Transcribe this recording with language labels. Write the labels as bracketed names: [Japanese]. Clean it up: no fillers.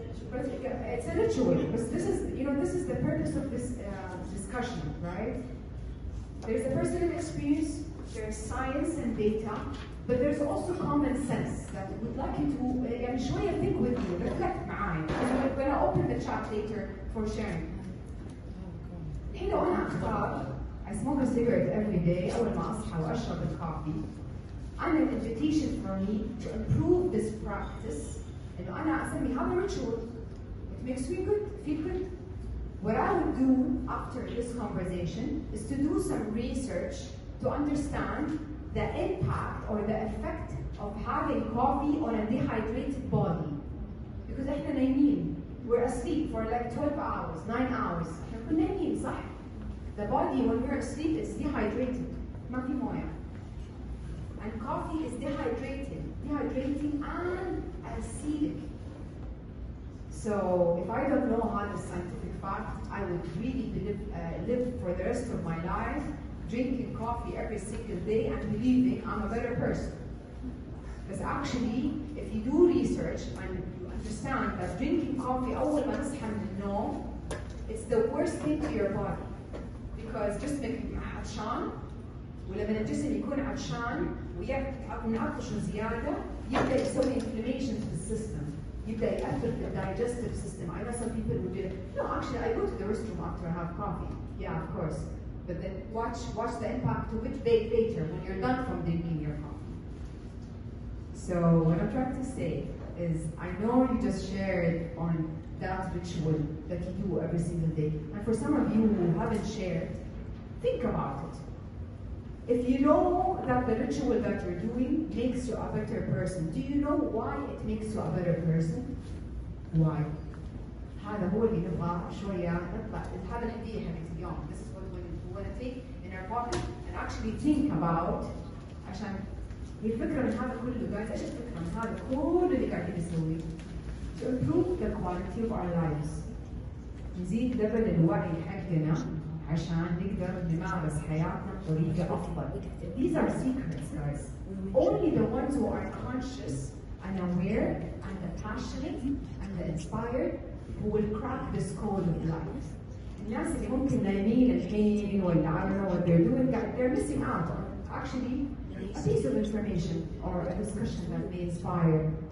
[English] But it's a ritual. But this is, this is the purpose of this discussion, right? There's a personal experience, there's science and data, but there's also common sense that we'd like you to [Arabic] شوية [English] think with me, reflect [Arabic] معاي. [English] I'm going to open the chat later for sharing. [Arabic] الحين لو أنا أختار [English] I smoke a cigarette every day [Arabic] أول ما أصحى وأشرب الكافي. أنا [English] an invitation for me to improve this practice. [Arabic] إنه أنا أسمي هذا ritual. [English] It makes me good, feel good. What I would do after this conversation is to do some research to understand the impact or the effect of having coffee on a dehydrated body. Because [Arabic] إحنا نايمين, [English] we're asleep for like 12 hours, 9 hours. [Arabic] إحنا كنا نايمين صح? [English] The body when we're asleep is dehydrated. [Arabic] ما في موية. [English] And coffee is dehydrating and acidic. So if I don't know how the scientific fact, I would really live for the rest of my life drinking coffee every single day and believing I'm a better person. Because actually, if you do research and you understand that drinking coffee [Arabic] أول ما تصحى من النوم, [English] it's the worst thing to your body. [Arabic] Because جسمك عطشان, ولما الجسم يكون عطشان ونعطشه زيادة, يبدأ يسوي [English] inflammation to the system. [Arabic] يبدأ يأثر في [English] the digestive system. I know some people who do, no, actually I go to the restroom after I have coffee. Yeah, of course. But then watch the impact to which day later when you're done from drinking your coffee. So what I'm trying to say is, I know you just shared on that ritual that you do every single day. And for some of you who haven't shared, think about it. If you know that the ritual that you're doing makes you a better person, do you know why it makes you a better person? Why? [Arabic] هذا هو اللي نبغى شوية نطلع. هذا الهدية حقت اليوم. [English] This is what we want to take in our pocket and actually think about. [Arabic] عشان هي الفكرة من هذا كله، guys. إيش الفكرة من هذا كله اللي قاعدين نسويه؟ [English] To improve the quality of our lives. [Arabic] نزيد ليفل الوعي حقنا عشان نقدر نمارس حياتنا بطريقة أفضل. [English] These are secrets, guys. Only the ones who are conscious and aware and the passionate and the inspired who will crack this code of life. [Arabic] الناس اللي ممكن نايمين الحين ولا [English] I don't know what they're doing, they're missing out on actually a piece of information or a discussion that may inspire.